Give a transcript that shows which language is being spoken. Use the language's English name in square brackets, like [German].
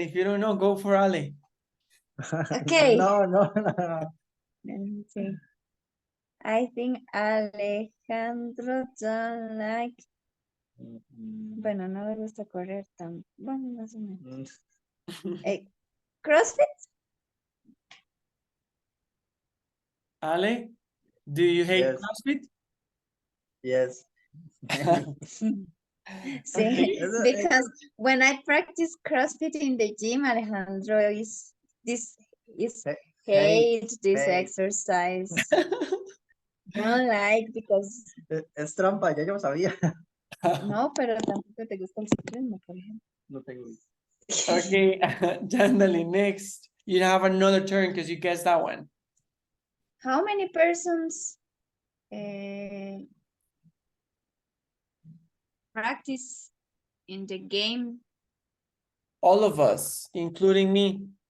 [English] If you don't know, go for Ale. Okay. No. Let me see. I think Alejandro don't like. [Spanish] Bueno, no le gusta correr tan. Bueno, más o menos. CrossFit? [English] Ale, do you hate Yes. CrossFit? Yes. See, Okay. because when I practice CrossFit in the gym, Alejandro is hate this hate. exercise. Don't like because [Spanish] Es trampa, ya yo lo sabía. no, pero tampoco te gusta el ciclismo, por ejemplo. No tengo. [English] Okay, Jandali, next. You have another turn because you guessed that one. How many persons practice in the game? All of us, including me.